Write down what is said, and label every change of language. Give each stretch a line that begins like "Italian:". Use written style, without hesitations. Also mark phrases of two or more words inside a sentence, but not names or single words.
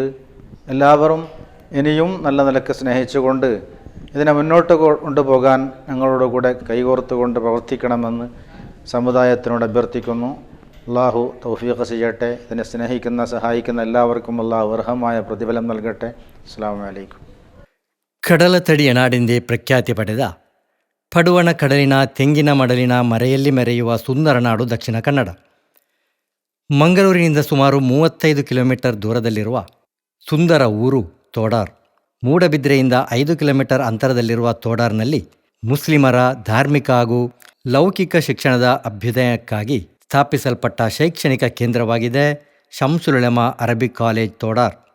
Malayalam: എല്ലാവരും ഇനിയും നല്ല നിലക്ക് സ്നേഹിച്ചുകൊണ്ട് ഇതിനെ മുന്നോട്ട് കൊണ്ടുപോകാൻ ഞങ്ങളോട് കൂടെ കൈകോർത്തുകൊണ്ട് പ്രവർത്തിക്കണമെന്ന് സമുദായത്തിനോട് അഭ്യർത്ഥിക്കുന്നു. അള്ളാഹു തൗഫീഖ് ചെയ്യട്ടെ. ഇതിനെ സ്നേഹിക്കുന്ന സഹായിക്കുന്ന എല്ലാവർക്കും അള്ളാഹു അർഹമായ പ്രതിഫലം നൽകട്ടെ.
Arabic: السلام عليكم.
Kannada: ಕಡಲತಡಿಯ ನಾಡೆಂದೇ ಪ್ರಖ್ಯಾತಿ ಪಡೆದ ಪಡುವಣ ಕಡಲಿನ ತೆಂಗಿನ ಮಡಲಿನ ಮರೆಯಲ್ಲಿ ಮೆರೆಯುವ ಸುಂದರ ನಾಡು ದಕ್ಷಿಣ ಕನ್ನಡ. ಮಂಗಳೂರಿನಿಂದ ಸುಮಾರು 35 ಕಿಲೋಮೀಟರ್ ದೂರದಲ್ಲಿರುವ ಸುಂದರ ಊರು ತೋಡಾರ್. ಮೂಡಬಿದ್ರೆಯಿಂದ 5 ಕಿಲೋಮೀಟರ್ ಅಂತರದಲ್ಲಿರುವ ತೋಡಾರ್ನಲ್ಲಿ ಮುಸ್ಲಿಮರ ಧಾರ್ಮಿಕ ಹಾಗೂ ಲೌಕಿಕ ಶಿಕ್ಷಣದ ಅಭ್ಯುದಯಕ್ಕಾಗಿ ಸ್ಥಾಪಿಸಲ್ಪಟ್ಟ ಶೈಕ್ಷಣಿಕ ಕೇಂದ್ರವಾಗಿದೆ ಶಂಸುಲ್ ಉಲಮಾ ಅರಬಿಕ್ ಕಾಲೇಜ್ ತೋಡಾರ್.